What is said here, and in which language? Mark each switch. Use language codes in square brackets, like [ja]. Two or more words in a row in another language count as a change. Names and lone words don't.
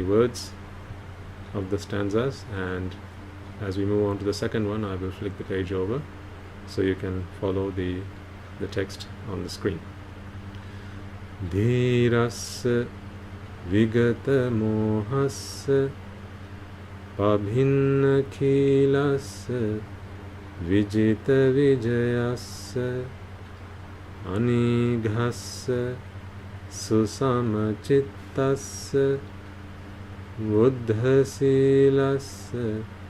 [en] words of the stanzas, and as we move on to the second one, I will flick the page over so you can follow the text on the screen. [pi] Dhirassa vigata mohassa pabhinna khilassa vijita vijayassa anighassa susamachittasya buddhasilasya